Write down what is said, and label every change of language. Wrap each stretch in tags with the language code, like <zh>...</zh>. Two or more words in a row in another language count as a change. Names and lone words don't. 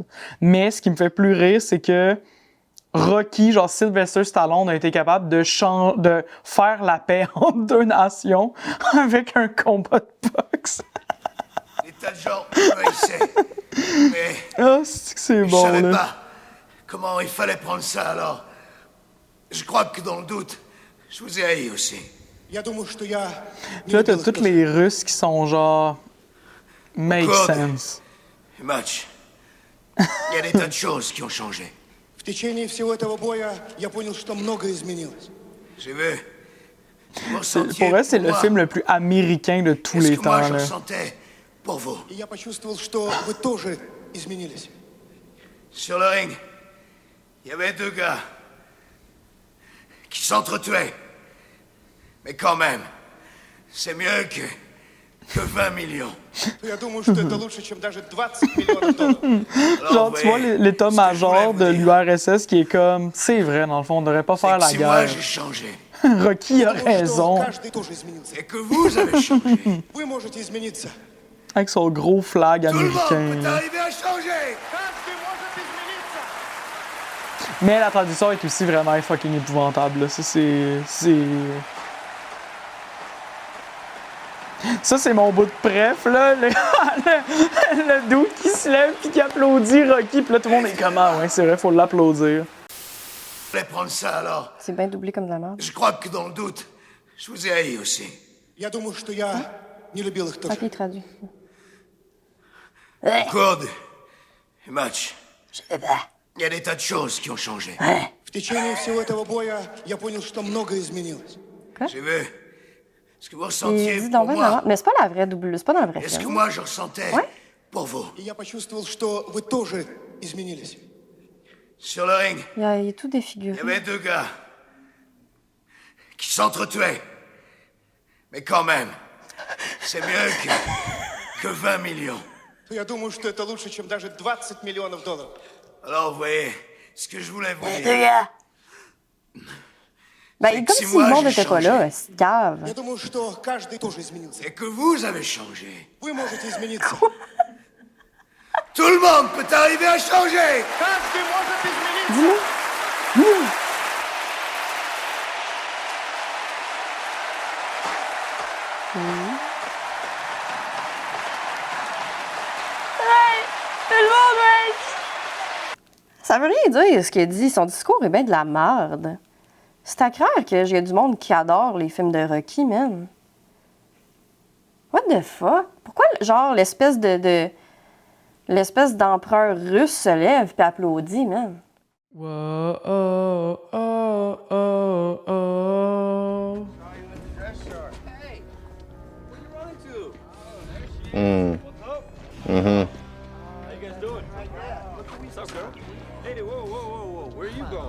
<fr>Mais ce qui me fait plus rire, c'est que Rocky, genre Sylvester Stallone, a été capable de faire la paix entre deux nations avec un combat de boxe. Des tas de gens m'haïssaient. Mais Ah, c'est que c'est je bon, savais là. pas comment il fallait prendre ça alors. Je crois que dans le doute, je vous ai haï aussi.</fr> <ru>Я думаю, что я</ru> <fr>Puis</fr> <ru>не</ru> <fr>là, t'as</fr> <ru>любил их</ru> <fr>tous</fr> <ru>тоже.</ru> <fr>les Russes qui sont genre...</fr> <en>Make</en> <fr>Code.</fr> <en>sense.</en> <fr>Et match. Il y a des tas de choses qui ont changé.</fr> <ru>В tечение всего этого боя я понял, что многое изменилось.</ru> <fr>J'ai vu. Vous Pour ressentiez vrai, c'est pour le moi film le plus américain de tous ce les que moi temps, je là. ressentais pour vous.</fr> <ru>И я почувствовал, что вы тоже изменились.</ru> <fr>Sur le ring, il y avait deux gars qui s'entretuaient. Mais quand même, c'est mieux que 20 millions.</fr> <ru>Я думаю, что это лучше, чем даже 20 миллионов долларов.</ru> <fr>Alors, Genre, vous tu vois voyez, l'état-major ce que je de voulais vous dire, l'URSS qui est comme... C'est vrai, dans le fond, on devrait pas faire c'est que la si moi guerre. j'ai changé, Rocky a</fr> <ru>Я думаю, что</ru> <fr>raison.</fr> <ru>каждый тоже изменился.</ru> <fr>et que vous avez changé,</fr> <ru>Вы можете измениться.</ru> <fr>Avec son gros flag tout le monde américain. peut là. arriver à changer. Mais la traduction est aussi vraiment fucking épouvantable. Là. Ça, Ça, c'est mon bout de préf, là. Le dude qui se lève puis qui applaudit Rocky. Puis là, tout le monde est comme, ah ouais, c'est vrai, faut l'applaudir. Je voulais prendre ça alors. C'est bien doublé comme de la merde. Je crois que dans le doute, je vous ai haï aussi.</fr> <ru>Я думаю, что я не любил их тоже.</ru> <fr>Ok, il traduit. Code et match. Il y a des tas de choses qui ont changé. В tечение всего этого боя я понял, что многое изменилось. J'ai vu ce que vous Il ressentiez dit pour donc bien de la moi merde. Mais c'est pas la vraie double, c'est pas dans le vrai et ce que film. moi je ressentais Ouais. pour vous.</fr> <ru>И я почувствовал, что вы тоже изменились.</ru> <fr>Sur le ring, Il est tout il défiguré. y avait deux gars qui s'entretuaient. Mais quand même, c'est mieux que 20 millions. Я думаю, что это лучше, чем даже 20 миллионов долларов. Alors, vous voyez, ce que je voulais vous dire, Ben, C'est comme que si si moi, le monde j'ai était pas changé. là, c'est cave.</fr> <ru>Я думаю, что каждый тоже изменился.</ru> <fr>c'est que vous avez changé.</fr> <ru>Вы можете измениться.</ru> <fr>Tout le monde peut arriver à changer. Dis-le. Ça veut rien dire ce qu'il a dit. Son discours est bien de la merde. C'est à croire qu'il y a du monde qui adore les films de Rocky, man.</fr> <en>What the fuck?</en> <fr>Pourquoi, genre, l'espèce d'empereur russe se lève et applaudit, man? Whoa, oh, oh, oh, oh.</fr> <en>Hey, whoa, whoa, whoa, whoa. Where are you going?</en>